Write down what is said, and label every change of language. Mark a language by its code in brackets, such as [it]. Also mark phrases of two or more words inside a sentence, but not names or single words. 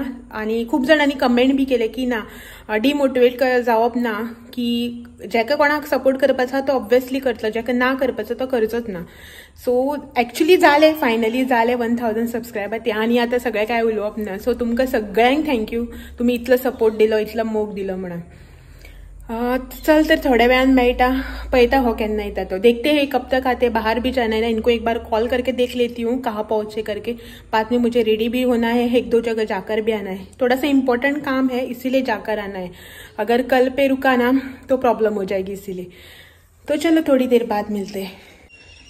[kok] आनी खूब जाणांनी कमेंट बी केले की ना डिमोटिवेट जावप ना, की जेका कोणाक सपोर्ट करपाचो आसा तो ऑब्वियसली करतलो, जेका ना करपाचो तो करचोच ना. [en] so actually [kok] जालें, फायनली जालें 1000 सबस्क्रायबर ते. आनी आतां सगळें काय उलोवप ना. सो तुमकां सगळ्यांक थँक्यू, तुमी इतलो सपोर्ट दिलो, इतलो मोग दिलो म्हणून. चल तर थोड्या वेळान मेळटा, पळयता हो केन्ना येता तो. [hi] देखते हैं कब तक आते, बाहर भी जाना है ना, इनको एक बार कॉल करके देख लेती हूँ कहाँ पहुँचे करके. बाद में मुझे रेडी भी होना है, 1-2 जगह जाकर भी आना है. थोड़ा सा इंपॉर्टेंट काम है इसीलिए जाकर आना है. अगर कल पे रुका ना तो प्रॉब्लम हो जाएगी इसीलिए. तो चलो थोड़ी देर बाद मिलते हैं.